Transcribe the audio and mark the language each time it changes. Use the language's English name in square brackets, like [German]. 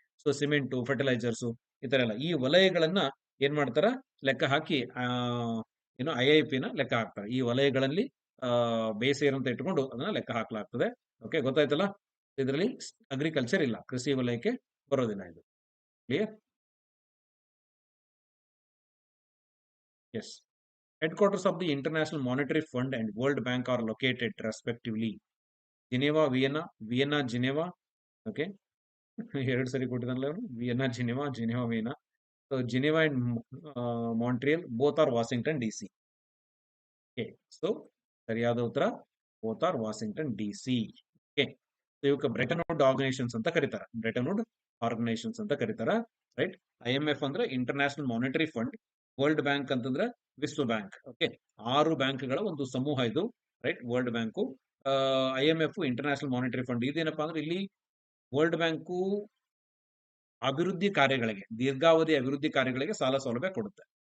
[Kannada] So cement, fertilisers ಈ ತರ ಎಲ್ಲ ಈ ವಲಯಗಳನ್ನ ಏನ್ ಮಾಡ್ತಾರ ಲೆಕ್ಕ ಹಾಕಿ ಏನು IIP ನ ಲೆಕ್ಕ ಹಾಕ್ತಾರೆ. ಈ ವಲಯಗಳಲ್ಲಿ ಬೇಸೇರ್ ಅಂತ ಇಟ್ಕೊಂಡು ಅದನ್ನ ಲೆಕ್ಕ ಹಾಕಲಾಗ್ತದೆ. ಓಕೆ, ಗೊತ್ತಾಯ್ತಲ್ಲ? ಇದರಲ್ಲಿ ಅಗ್ರಿಕಲ್ಚರ್ ಇಲ್ಲ, ಕೃಷಿ ವಲಯಕ್ಕೆ ಬರೋದಿಲ್ಲ ಇದು. Clear? [English] Yes. Headquarters of the International Monetary Fund and World Bank are located respectively. Geneva, Vienna, Vienna, Geneva. Okay. [Kannada] ಎರಡು ಸರಿ ಕೊಟ್ಟಿದ್ದಾನಲ್ಲ ಅವರು. Vienna, Geneva, Geneva, Vienna. [English] So Geneva and Montreal both are Washington DC. Okay. So [Kannada] ಸರಿಯಾದ ಉತ್ತರ [English] both are Washington DC. Okay. [Kannada] So ಇವಕ್ಕೆ Bretton wood organisations ಅಂತ ಕರೀತಾರೆ. Bretton wood organisations ಅಂತ ಕರೀತಾರ. ರೈಟ್. IMF ಅಂದ್ರೆ international monetary fund. World bank ಅಂತಂದ್ರೆ ವಿಶ್ವ ಬ್ಯಾಂಕ್. ಓಕೆ. 6 ಬ್ಯಾಂಕ್ಗಳ ಒಂದು ಸಮೂಹ ಇದು. Right. World bank, IMF international monetary fund. ಇದೇನಪ್ಪಾ ಅಂದ್ರೆ ಇಲ್ಲಿ ವರ್ಲ್ಡ್ ಬ್ಯಾಂಕು ಅಭಿವೃದ್ಧಿ ಕಾರ್ಯಗಳಿಗೆ, ದೀರ್ಘಾವಧಿ ಅಭಿವೃದ್ಧಿ ಕಾರ್ಯಗಳಿಗೆ ಸಾಲ ಸೌಲಭ್ಯ ಕೊಡುತ್ತೆ.